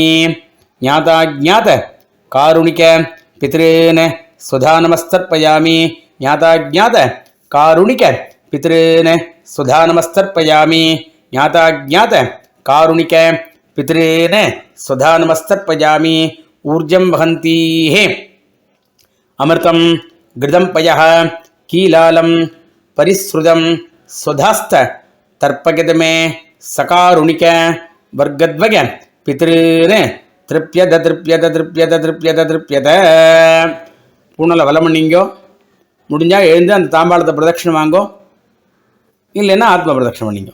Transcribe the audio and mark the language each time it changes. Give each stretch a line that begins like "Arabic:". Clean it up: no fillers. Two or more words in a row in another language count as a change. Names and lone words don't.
Sanskrit: ज्ञाताज्ञात कारुणिक पितॄन् स्वधा नमस्तर्पयामि. ज्ञाताज्ञात कारुणिक पितॄन् स्वधा नमस्तर्पयामि. ज्ञाताज्ञात कारुणिक पितॄन् स्वधा नमस्तर्पयामि. ऊर्जं वहन्तीह अमृतं घृतं पयः कीलालं परिस्रुतं स्वधास्थ तर्पयत मे सकारुणिक वर्गद्वय पितॄन् तृप्यत तृप्यत तृप्यत तृप्यत तृप्यत.
Tamil: பூனலை வலம் பண்ணிங்கோ. முடிஞ்சால் எழுந்து அந்த தாம்பாளத்தை பிரதட்சணம் வாங்கோ. இல்லைன்னா ஆத்ம பிரதட்சணம் பண்ணிங்கோ.